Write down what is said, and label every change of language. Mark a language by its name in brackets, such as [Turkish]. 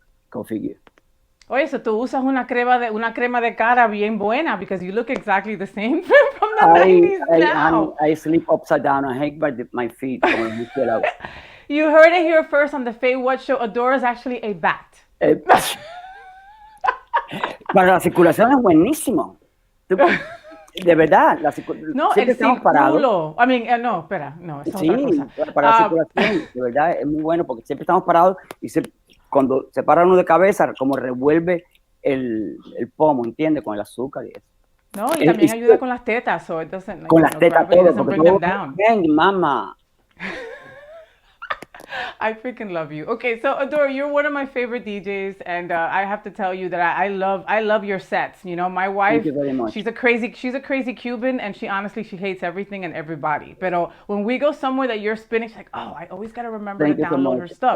[English] Go figure. [Spanish] Oye, so tú usas una crema de cara bien buena, [English] because you look exactly the same from the 90s now. I sleep upside down. I hang by my feet. You heard it here first on the Faywhat show. Adora is actually a bat. [Spanish] Para la circulación es buenísimo. De verdad, no, el círculo. [English] I mean, [Spanish] no, espera, no, es otra cosa. Para la circulación, de verdad, es muy bueno porque siempre estamos parados y cuando se para uno de cabeza, como revuelve el pomo, ¿entiendes? Con el azúcar y eso. No, y también ayuda con las tetas, [English] so it doesn't, [Spanish] con las tetas todo, porque [English] bring them down. [Spanish] Ven, mamá. [English] I freaking love you. Okay, so Adora, you're one of my favorite DJs, and I have to tell you that I love your sets. You know, my wife, thank you very much. she's a crazy Cuban, and she hates everything and everybody. But when we go somewhere that you're spinning, she's like, oh, I always gotta remember to download her stuff.